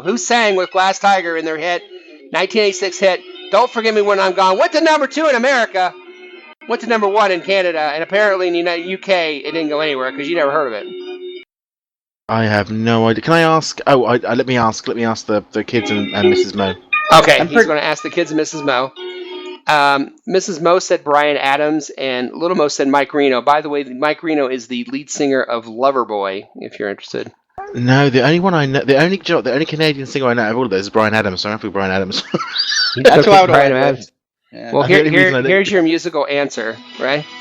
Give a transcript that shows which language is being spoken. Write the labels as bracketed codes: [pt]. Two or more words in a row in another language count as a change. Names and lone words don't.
[en] Who sang with Glass Tiger in their hit, 1986 hit, Don't Forget Me When I'm Gone? Went to number 2 in America. Went to number 1 in Canada. And apparently in the UK, it didn't go anywhere because you never heard of it. I have no idea. Can I ask? Oh, let me ask. Let me ask the kids and Mrs. Mo. Okay, he's going to ask the kids and Mrs. Mo. Mrs. Mo said Bryan Adams, and Little Mo said Mike Reno. By the way, Mike Reno is the lead singer of Loverboy, if you're interested. No, the only one I know, the only Canadian singer I know out of all of those is Bryan Adams. So I'm happy with Bryan Adams. That's who I would Bryan have Adams. Yeah. Well, here's your musical answer, right?